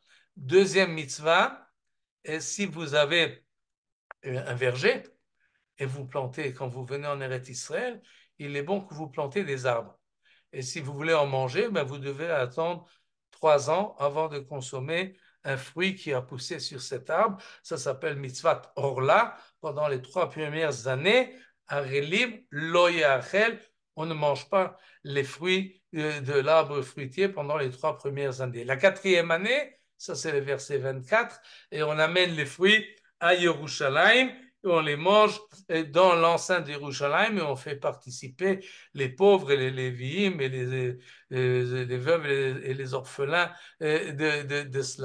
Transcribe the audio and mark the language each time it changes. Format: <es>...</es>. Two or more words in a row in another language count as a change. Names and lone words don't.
<fr>Deuxième mitzvah, si vous avez un verger et vous plantez, quand vous venez en Eretz Israël, il est bon que vous plantez des arbres. Et si vous voulez en manger, ben vous devez attendre 3 ans avant de consommer un fruit qui a poussé sur cet arbre. Ça s'appelle</fr> <he>מצוה ערלה.</he> <fr>Pendant les 3 premières années,</fr> <he>ערלים לא יאכל,</he> <fr>on ne mange pas les fruits de l'arbre fruitier pendant les 3 premières années. La quatrième année, ça c'est le verset 24, et on amène les fruits à Yerushalayim, et on les mange dans l'enceinte d'Yerushalayim, et on fait participer les pauvres et les lévi'im et les veuves et les orphelins de cela.</fr>